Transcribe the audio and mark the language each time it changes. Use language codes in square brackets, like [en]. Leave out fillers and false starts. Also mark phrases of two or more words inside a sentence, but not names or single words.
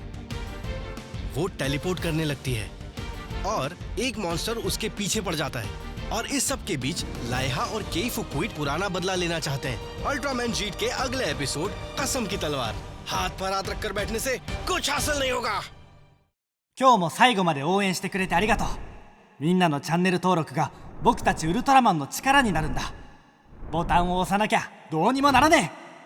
[hi] वो टेलीपोर्ट करने लगती है और एक मॉन्स्टर उसके पीछे पड़ जाता है। और इस सब के बीच लाइहा और केई फुकुइट पुराना बदला लेना चाहते हैं। अल्ट्रामैन जीट के अगले एपिसोड कसम की तलवार। हाथ पर हाथ रखकर बैठने से कुछ हासिल नहीं होगा। [ja] 今日も最後まで応援してくれてありがとう。みんなのチャンネル登録が僕たちウルトラマンの力になるんだ。ボタンを押さなきゃどうにもならねえ。